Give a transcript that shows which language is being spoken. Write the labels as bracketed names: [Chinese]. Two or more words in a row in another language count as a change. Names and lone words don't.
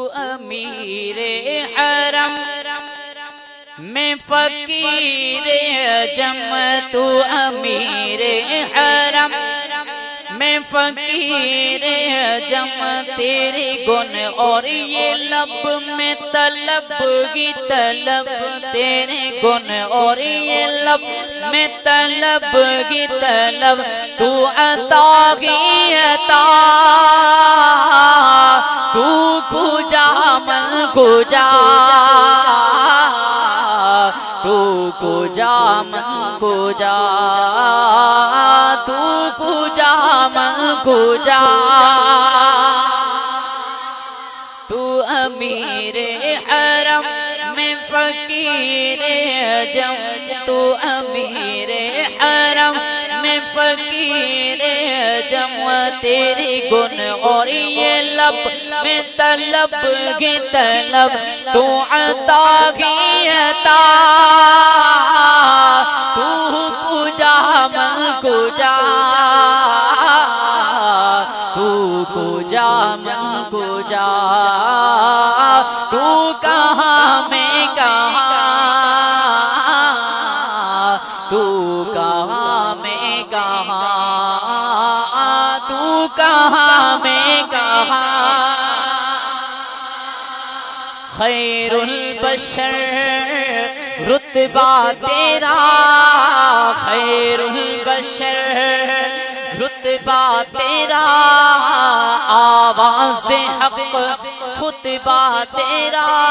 [Urdu] امیر حرم میں فقیر عجم، تو امیر حرم میں فقیر عجم، تیرے گن اور یہ لب میں طلب کی طلب، تیرے گن اور یہ لب میں طلب کی طلب، تو عطا کی عطا، [Persian] تو کجا من کجا، تو کجا من کجا، تو کجا من کجا، [Urdu] تو امیر حرم میں فقیر عجم، تو امیر حرم میں فقیر عجم، تیری گن اور یہ لب میں طلب کی طلب، تو عطا کی عطا، [Persian] تو کجا من کجا، تو کجا من کجا، [Urdu] تو کہاں میں کہاں، تو کہاں میں کہاں، تو کہاں میں کہاں، خیر البشر رتبہ تیرا، خیر البشر رتبہ تیرا، آواز حق خطبہ تیرا،